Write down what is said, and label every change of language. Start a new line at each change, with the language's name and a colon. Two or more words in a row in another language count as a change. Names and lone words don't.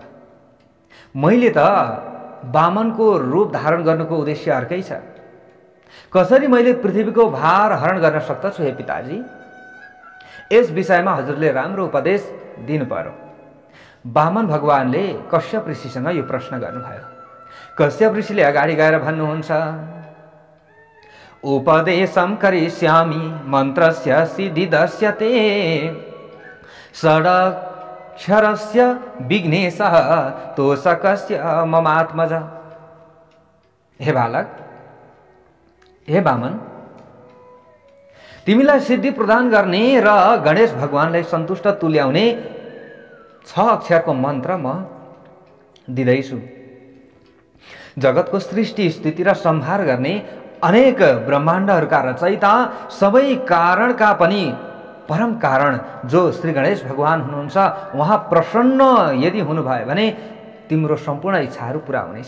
Nepali: मैले त वामनको रूप धारण गर्नुको उद्देश्य अर्कै छ। कसरी मैले पृथ्वीको भार हरण गर्न सक्दछु हे पिताजी? यस विषयमा हजुरले राम्रो उपदेश दिनु पर्यो। वामन भगवानले कश्यप ऋषिसँग यो प्रश्न गर्नुभयो। कश्यप ऋषिले अगाडि गएर भन्नुहुन्छ,
Sanskrit: उपदेशं करिष्यामि मन्त्रस्य सिद्धिदस्य ते षडक्षरस्य विघ्नेशः तोषकस्य ममात्मज।
Nepali: हे बालक, हे वामन, तिमीलाई सिद्धि प्रदान गर्ने र गणेश भगवानलाई सन्तुष्ट तुल्याउने 6 अक्षरको मन्त्र म दिँदैछु। जगतको सृष्टि स्थिति र संहार गर्ने अनेक ब्रह्माण्डहरूका रचयिता, सबै कारणका पनि परम कारण जो श्री गणेश भगवान हुनुहुन्छ, उहाँ प्रसन्न यदि हुनुभयो भने तिम्रो सम्पूर्ण इच्छाहरू पुरा हुनेछ।